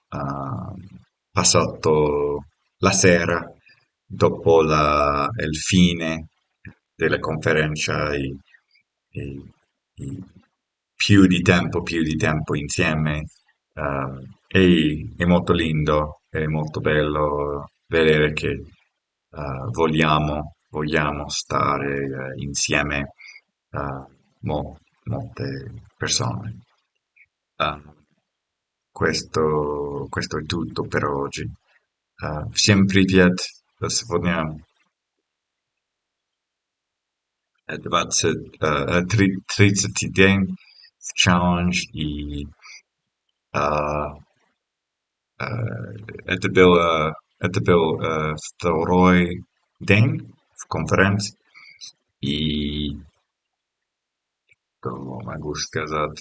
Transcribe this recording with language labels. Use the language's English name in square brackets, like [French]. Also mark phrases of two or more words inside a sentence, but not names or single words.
[Italian] passato la sera dopo il fine della conferenza e- e più di tempo insieme è molto lindo, è molto bello vedere che vogliamo stare insieme molte persone. Eh, questo è tutto per oggi. [Russian] Всем привет! Сегодня 30 день в челлендж, и э, э, это был второй день в конференции, и что могу сказать?